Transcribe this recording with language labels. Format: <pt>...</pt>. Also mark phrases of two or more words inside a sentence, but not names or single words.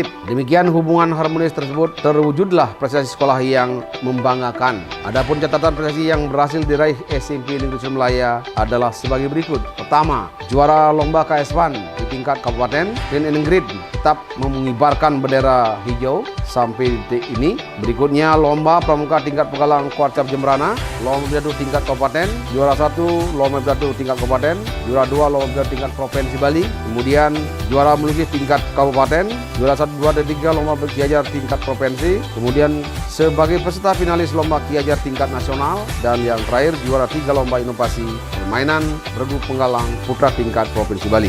<id>Demikian hubungan harmonis tersebut terwujudlah prestasi sekolah yang membanggakan. Adapun catatan prestasi yang berhasil diraih SMP Negeri 1 Melaya adalah sebagai berikut. Pertama, juara lomba KS1 tingkat kabupaten dan Enegrid tetap mengibarkan bendera hijau sampai detik ini. Berikutnya lomba pramuka tingkat pegalang Kuarcap Jembrana, lomba pidato tingkat kabupaten, juara 1 lomba pidato tingkat kabupaten, juara 2 lomba pidato tingkat provinsi Bali, kemudian juara melukis tingkat kabupaten, juara 1, 2, dan 3 lomba Ki Hajar tingkat provinsi, kemudian sebagai peserta finalis lomba Ki Hajar tingkat nasional, dan yang terakhir juara 3 lomba inovasi permainan regu penggalang putra tingkat provinsi Bali.</id>